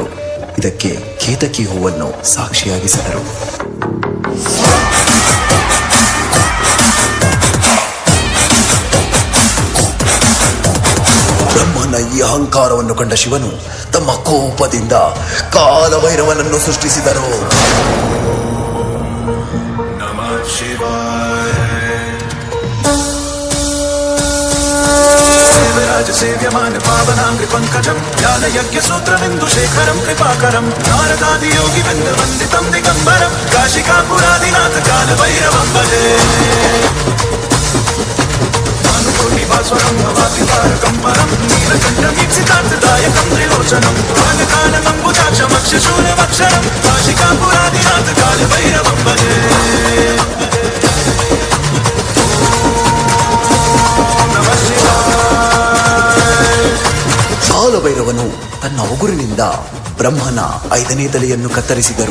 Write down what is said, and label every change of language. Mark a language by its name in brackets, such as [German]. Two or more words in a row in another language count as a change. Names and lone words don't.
[Kannada] ಇದಕ್ಕೆ ಕೇತಕಿ ಹೂವನ್ನು ಸಾಕ್ಷಿಯಾಗಿಸಿದರು. ಬ್ರಹ್ಮನ ಈ ಅಹಂಕಾರವನ್ನು ಕಂಡ ಶಿವನು ತಮ್ಮ ಕೋಪದಿಂದ ಕಾಲಭೈರವನನ್ನು ಸೃಷ್ಟಿಸಿದರು. [Sanskrit] ನಮಃ ಶಿವಾಯ. सेव्यमान पावनांग्रि पंकजं ज्ञानयज्ञ सूत्रबिंदु शेखरं कृपाकरं नारदादि योगी वृंद वंदितं दिगंबरं काशिकापुरादिनाथ कालभैरवं भजे भानुकोटि भास्वरं भवातितारकं परं नीलकण्ठमीप्सितार्थदायकं त्रिलोचनं कालकालमम्बुजाक्षमक्षशूलमक्षरं काशिकापुरादिनाथ कालभैरवं भजे [Kannada] ಕಾಲಭೈರವನು ತನ್ನ ಉಗುರಿನಿಂದ ಬ್ರಹ್ಮನ 5ನೇ ತಲೆಯನ್ನು ಕತ್ತರಿಸಿದರು.